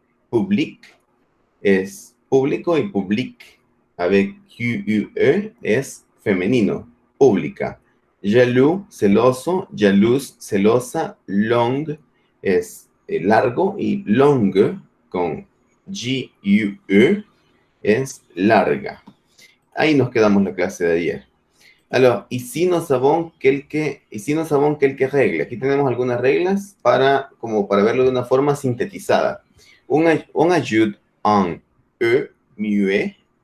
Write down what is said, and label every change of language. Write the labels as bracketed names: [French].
[Spanish] Public es público, y public avec QUE es femenino, pública. Jaloux, celoso. Jalouse, celosa. Long es largo, y longue con GUE es larga. Ahí nos quedamos la clase de ayer. [French] Alors, ici nous savons quelques règles. [Spanish] Aquí tenemos algunas reglas para verlo de una forma sintetizada. [French] On ajoute un E muet.